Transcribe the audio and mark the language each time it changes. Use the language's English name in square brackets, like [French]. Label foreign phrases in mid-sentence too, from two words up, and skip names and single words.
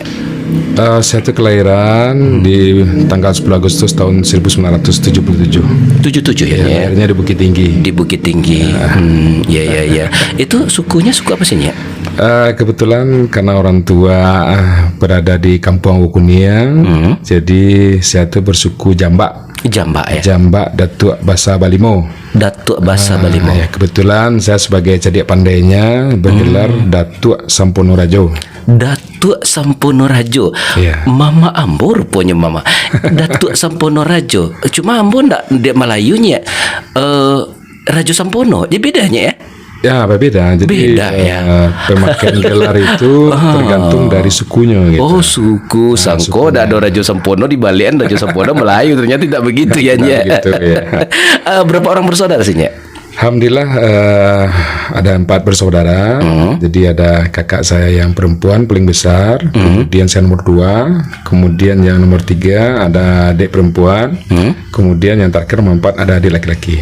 [Indonesian] Saya itu kelahiran di tanggal 10 Agustus tahun 1977. 77 ya? Lahirnya di Bukit Tinggi. Di Bukit Tinggi. Ya. Itu sukunya suku apa sih, Nya? Kebetulan karena orang tua berada di Kampung Wukuniang, jadi saya itu bersuku Jambak. Jambak ya? Jambak Datuk Basa Balimo. Datuk Basa Balimo. Ya, kebetulan saya sebagai cadik pandainya bergelar Datuk Sampono Rajo. Datuk Sampono Rajo. Ya. [Minangkabau] Mama Ambo rupanya mama. Datuk Sampono Rajo. Cuma Ambo ndak dia Melayunya Rajo Sampono. [Indonesian] Dia bedanya ya? Ya, beda. Jadi beda, ya. Pemakaian gelar itu tergantung dari sukunya gitu. Oh, suku Sangko ada Rajo Sampono di balian Rajo Sampono Melayu, ternyata tidak begitu ya, Nya. Begitu ya. Berapa orang bersaudara sih, Nya? Alhamdulillah ada 4 bersaudara. Jadi ada kakak saya yang perempuan paling besar, kemudian saya nomor 2, kemudian yang nomor 3 ada adik perempuan, kemudian yang terakhir nomor 4 ada adik laki-laki.